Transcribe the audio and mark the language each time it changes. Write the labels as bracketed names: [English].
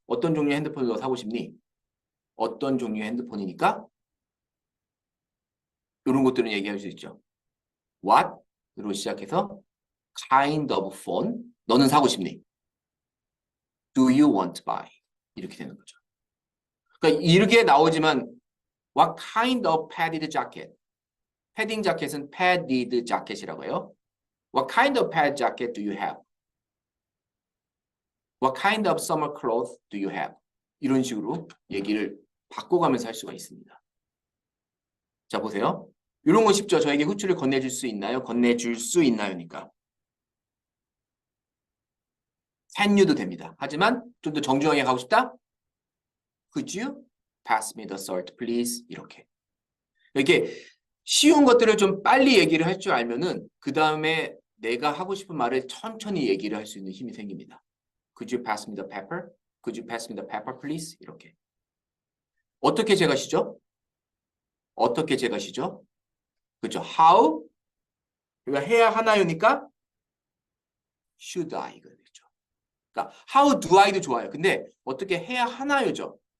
[Korean] 어떤 종류의 핸드폰을 너 사고 싶니? 어떤 종류의 핸드폰이니까 이런 것들은 얘기할 수 있죠. What으로 시작해서 [English] kind of phone [Korean] 너는 사고 싶니? [English] Do you want to buy? [Korean] 이렇게 되는 거죠. 그러니까 이렇게 나오지만 [English] what kind of padded jacket? [Korean] 패딩 자켓은 padded 자켓이라고 해요. [English] What kind of padded jacket do you have? What kind of summer clothes do you have? [Korean] 이런 식으로 얘기를 바꿔가면서 할 수가 있습니다. 자, 보세요. 이런 거 쉽죠? 저에게 후추를 건네줄 수 있나요? 건네줄 수 있나요?니까. Can you도 됩니다. 하지만 좀 더 정중하게 가고 싶다? [English] Could you pass me the salt, please? [Korean] 이렇게. 쉬운 것들을 좀 빨리 얘기를 할 줄 알면은 그 다음에 내가 하고 싶은 말을 천천히 얘기를 할 수 있는 힘이 생깁니다. [English] Could you pass me the pepper? Could you pass me the pepper, please? [Korean] 이렇게. 어떻게 제가 쉬죠? 어떻게 제가 쉬죠? 그렇죠. how 그러니까 해야 하나요니까 should I가 되죠. 그러니까 how do I도 좋아요. 근데 어떻게 해야 하나요죠.